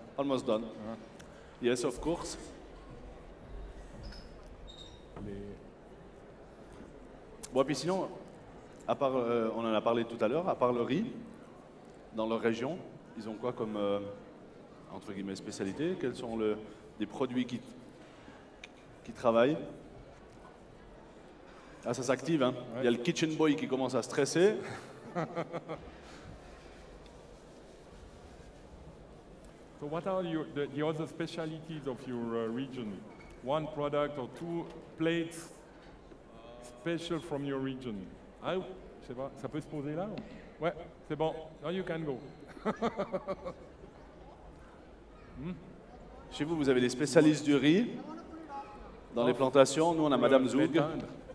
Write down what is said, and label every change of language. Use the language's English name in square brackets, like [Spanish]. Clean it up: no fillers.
[English] Almost done. Yes, of course. [French] Bon, puis sinon, à part, on en a parlé tout à l'heure, à part le riz, dans leur région, ils ont quoi comme, entre guillemets, spécialité? Quels sont des produits qui travaillent? Ah, ça s'active, hein? Ouais. Il y a le kitchen boy qui commence à stresser. [English] So what are the other specialities of your region? One product or two plates special from your region? [French] Ah, je sais pas, ça peut se poser là? Ouais, c'est bon. [English] Now you can go. [French] Chez vous, vous avez des spécialistes du riz dans les plantations. Nous, on a Madame Zoug. L'éteindre.